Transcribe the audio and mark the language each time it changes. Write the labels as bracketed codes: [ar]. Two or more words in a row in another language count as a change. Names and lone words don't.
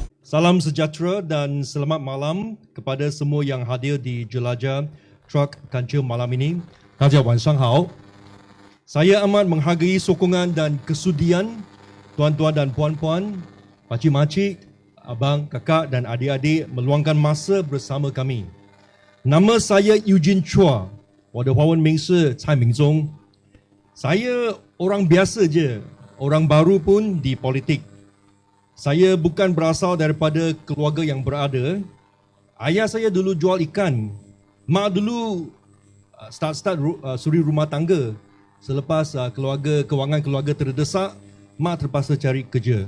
[ms] Salam sejahtera dan selamat malam kepada semua yang hadir di Jelajah Truck Kancil malam ini. [zh] 大家晚上好. [ms] Saya amat menghargai sokongan dan kesudian tuan-tuan dan puan-puan, pakcik-makcik, abang, kakak dan adik-adik meluangkan masa bersama kami. Nama saya Eugene Chua, [zh] 我的华文名是蔡明忠. [ms] Saya orang biasa je, orang baru pun di politik. Saya bukan berasal daripada keluarga yang berada. Ayah saya dulu jual ikan. Mak dulu start suri rumah tangga. Selepas kewangan keluarga terdesak, mak terpaksa cari kerja.